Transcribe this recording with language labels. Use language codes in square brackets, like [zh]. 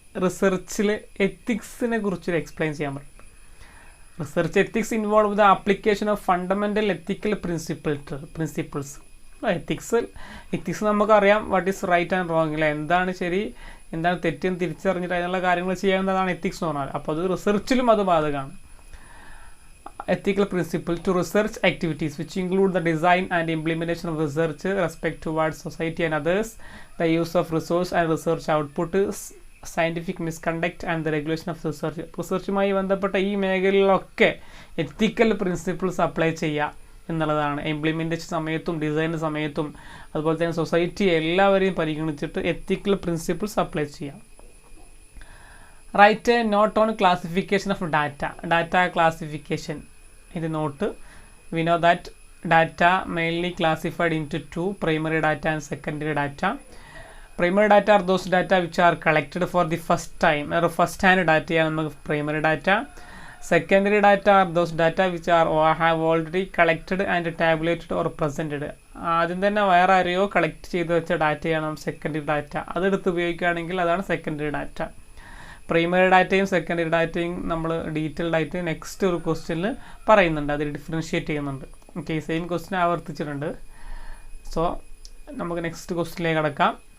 [ml] റിസർച്ചിൽ എത്തിക്സിനെ കുറിച്ചൊരു എക്സ്പ്ലെയിൻ ചെയ്യാൻ പറ്റും. [en] Research ethics involve the application of fundamental ethical principles. [ml] Ethics നമുക്കറിയാം [en] what is right and wrong [ml] അല്ലേ, എന്താണ് ശരി എന്താണ് തെറ്റെന്ന് തിരിച്ചറിഞ്ഞിട്ട് അതിനുള്ള കാര്യങ്ങൾ ചെയ്യാവുന്നതാണ് എത്തിക്സ് എന്ന് പറഞ്ഞാൽ. അപ്പോൾ അത് റിസർച്ചിലും അത് ബാധകമാണ്. [en] ethical principle to research activities which include the design and implementation of research, respect towards society and others, the use of resource and research output, scientific misconduct and the regulation of research. [ml] റിസർച്ചുമായി ബന്ധപ്പെട്ട ഈ മേഖലയിലൊക്കെ എത്തിക്കൽ principles apply ചെയ്യുക എന്നുള്ളതാണ്. Implementation സമയത്തും design സമയത്തും അതുപോലെ തന്നെ society എല്ലാവരെയും പരിഗണിച്ചിട്ട് എത്തിക്കൽ principles apply ചെയ്യാം. [en] Write a note on classification of data classification. [ml] ഇത് not. [en] We know that data mainly classified into 2, primary data and secondary data. Primary data are those data which are collected for the first time, or first hand data [ml] ആണ് നമുക്ക് [en] primary data. Secondary data are those data which are or have already collected and tabulated or presented. [ml] ആദ്യം തന്നെ വേറെ ആരെയോ collect ചെയ്ത് വെച്ച ഡാറ്റയാണ് secondary data. അതെടുത്ത് ഉപയോഗിക്കുകയാണെങ്കിൽ അതാണ് സെക്കൻഡറി ഡാറ്റ. പ്രൈമറി ഡാറ്റയും സെക്കൻഡറി ഡാറ്റയും നമ്മൾ ഡീറ്റെയിൽഡ് ആയിട്ട് നെക്സ്റ്റ് ഒരു ക്വസ്റ്റ്യനിൽ പറയുന്നുണ്ട്, അതിൽ ഡിഫറൻഷ്യേറ്റ് ചെയ്യുന്നുണ്ട്. Okay, same question ആവർത്തിച്ചിട്ടുണ്ട്. സോ നമുക്ക് നെക്സ്റ്റ് ക്വസ്റ്റ്യനിലേക്ക് കടക്കാം.